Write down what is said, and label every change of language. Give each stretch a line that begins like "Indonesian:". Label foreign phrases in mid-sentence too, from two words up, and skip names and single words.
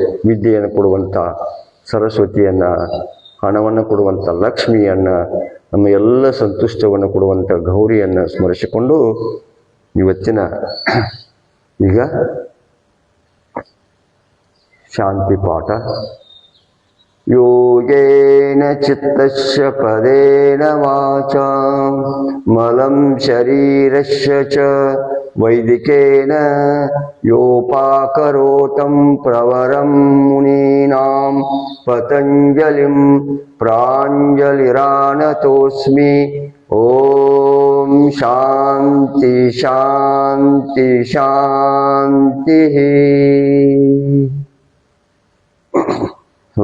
Kannada: ವಿದ್ಯೆಯನ್ನು ಕೊಡುವಂಥ ಸರಸ್ವತಿಯನ್ನ, ಹಣವನ್ನು ಕೊಡುವಂಥ ಲಕ್ಷ್ಮಿಯನ್ನ, ನಮ್ಮ ಎಲ್ಲ ಸಂತುಷ್ಟವನ್ನು ಕೊಡುವಂಥ ಗೌರಿಯನ್ನು ಸ್ಮರಿಸಿಕೊಂಡು ಇವತ್ತಿನ ಈಗ ಶಾಂತಿ ಪಾಠ.
Sanskrit: ಯೋಗೇನ ಚಿತ್ತಸ್ಯ ಪದೇನ ವಾಚಾ ಮಲಂ ಶರೀರಸ್ಯ ಚ ವೈದಿಕೇನ ಯೋಪಾಕರೋತಂ ಪ್ರವರಂ ಮುನೀನಾಂ ಪತಂಜಲಿಂ ಪ್ರಾಂಜಲಿರಾನತೋಸ್ಮಿ. ಓಂ ಶಾಂತಿ ಶಾಂತಿ ಶಾಂತಿ.